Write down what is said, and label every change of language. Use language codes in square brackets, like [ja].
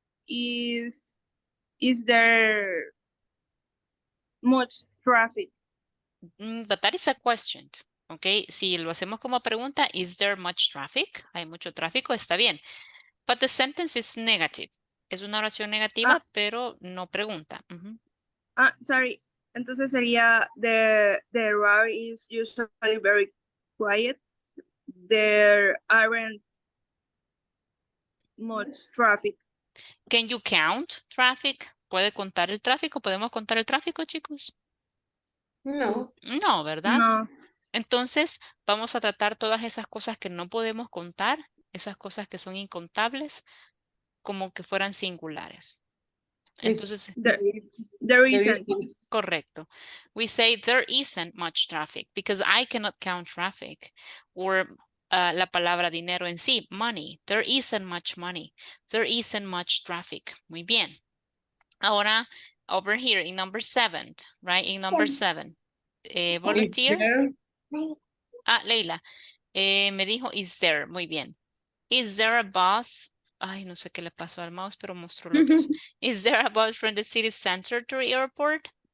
[en] Is there much traffic? But that is a question. [es] Ok, si lo hacemos como pregunta, [en] is there much traffic? [es] ¿Hay mucho tráfico? Está bien. [en] But the sentence is negative. [es] Es una oración negativa, pero no pregunta. Ujú. [en] Sorry. [es] Entonces sería [en] the road is usually very quiet. There aren't much traffic. Can you count traffic? [es] ¿Puede contar el tráfico? ¿Podemos contar el tráfico, chicos? No. No, ¿verdad? No. Entonces, vamos a tratar todas esas cosas que no podemos contar, esas cosas que son incontables, como que fueran singulares. Entonces, [en] There isn't. [es] correcto. [en] We say there isn't much traffic because I cannot count traffic. [es] Or la palabra dinero en sí, money. [en] There isn't much money. There isn't much traffic. [es] Muy bien. Ahora, [en] over here in number 7, right? In number 7. [es] Volunteer. [en] Leila. [es] Me dijo, [en] is there. [es] Muy bien. [en] Is there a bus? [es] Ay, no sé qué le pasó al mouse, pero mostró los dos. [en] Is there a bus from the city center to the airport?